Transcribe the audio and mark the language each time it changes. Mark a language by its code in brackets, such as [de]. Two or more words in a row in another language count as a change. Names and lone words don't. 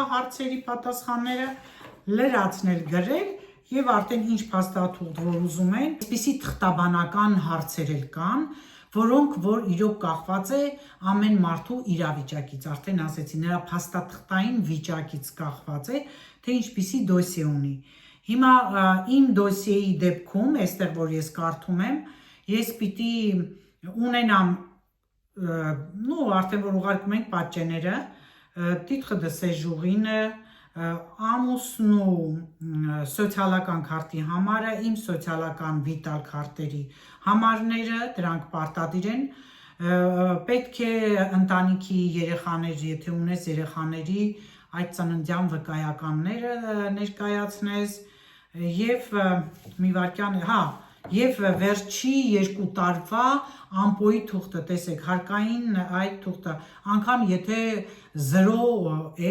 [hy] հարցերի պատասխանները լրացնել, գրել եւ արդեն ինչ փաստաթուղթ որ ուզում են, այսպիսի թղթաբանական հարցեր էլ կան, որոնք որ իրոք կախված է ամեն մարդու իրավիճակից, արդեն ասեցի, նրա փաստաթղթային վիճակից կախված է, թե ինչպիսի դոսիե ունի։ Հիմա իմ դոսիեի դեպքում, այստեղ որ ես կարդում եմ, ես պիտի ունենամ արդեն որ ուղարկում ենք պատճենները, [fr] titre de séjour- [hy] ը, ամուսն ու սոցիալական քարտի համարը, իմ սոցիալական վիտալ քարտերի համարները, դրանք պարտադիր են, պետք է ընտանիքի երեխաներ, եթե ունես երեխաների այդ ծննդյան վկայականները ներկայացնես եւ մի վարքյան Եվ վերջի 2 տարվա ամպոյի թուղթը, տեսեք, հարկային այդ թուղթը, անգամ եթե 0 է,